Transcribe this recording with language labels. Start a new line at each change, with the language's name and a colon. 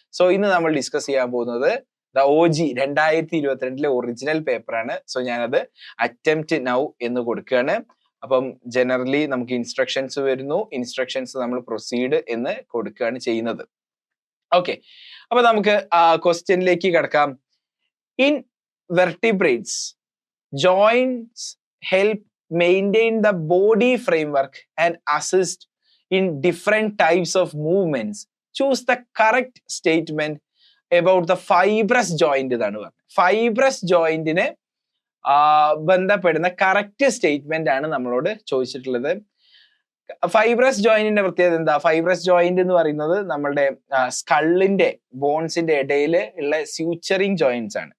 Malayalam: So ഇന്ന് നമ്മൾ discuss ചെയ്യാൻ പോകുന്നത് OG 2022 ഒറിജിനൽ പേപ്പർ ആണ്. സോ ഞാനത് അറ്റംപ്റ്റ് നൗ എന്ന് കൊടുക്കുകയാണ്. അപ്പം ജനറലി നമുക്ക് ഇൻസ്ട്രക്ഷൻസ് വരുന്നു. ഇൻസ്ട്രക്ഷൻസ് നമ്മൾ പ്രൊസീഡ് എന്ന് കൊടുക്കുകയാണ് ചെയ്യുന്നത്. ഓക്കെ, അപ്പൊ നമുക്ക് ക്വസ്റ്റ്യനിലേക്ക് കിടക്കാം.
English: In vertebrates, joints help maintain the body framework and assist in different types of movements. Choose the correct statement about the fibrous joint.
Malayalam: ഇതാണ് പറഞ്ഞത്. ഫൈബ്രസ് ജോയിന്റിന് ബന്ധപ്പെടുന്ന കറക്റ്റ് സ്റ്റേറ്റ്മെന്റ് ആണ് നമ്മളോട് ചോദിച്ചിട്ടുള്ളത്. ഫൈബ്രസ് ജോയിന്റിന്റെ പ്രത്യേകത എന്താ? ഫൈബ്രസ് ജോയിന്റ് എന്ന് പറയുന്നത് നമ്മളുടെ സ്കള്ളിന്റെ ബോൺസിന്റെ ഇടയിൽ ഉള്ള സ്യൂച്ചറിങ് ജോയിന്റ്സ് ആണ്.